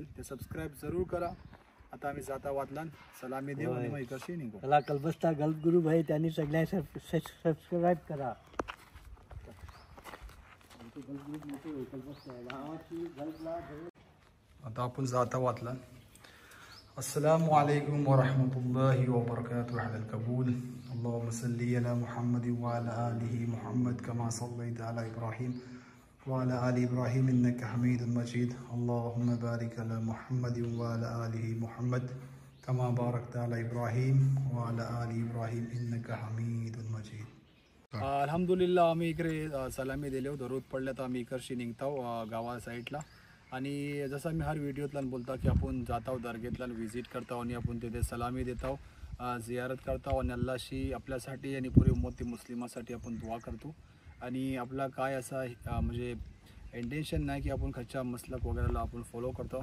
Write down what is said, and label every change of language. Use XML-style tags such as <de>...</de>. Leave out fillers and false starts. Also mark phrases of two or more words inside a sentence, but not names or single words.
<mr>ते सबस्क्राईब जरूर करा. आता आम्ही जाता वादलान सलामी देऊ आणि मग इकडशी निघू. त्याला कलबस्ता गल्फ गुरु भाई त्यांनी सगळ्या सबस्क्राईब करा. आता आपण जाता वादलान.</mr> <ar>السلام عليكم ورحمة الله وبركاته على القبول. اللهم صل على محمد وعلى آله محمد كما صليت على إبراهيم وعلى آل إبراهيم إنك حميد مجيد. اللهم بارك على محمد وعلى آله محمد كما باركت على إبراهيم وعلى آل إبراهيم إنك حميد مجيد.</ar> <mr>अल्हम्दुलिल्लाह आम्ही इकडे सलामी दिले. दरूद पडल्या तर आम्ही इकडशी निघतो गावा साईडला. आणि जसं मी हर व्हिडिओतला बोलता की आपण जातो दर्गेतला व्हिजिट करतो आणि आपण तिथे सलामी देतो, जियारत करतो आणि अल्लाशी आपल्यासाठी आणि पुरी उम्मती मुस्लिमासाठी आपण दुआ करतो. आणि आपला काय असा म्हणजे इंटेन्शन नाही की आपण खच्चा मसलक वगैरेला आपण फॉलो करतो.</mr>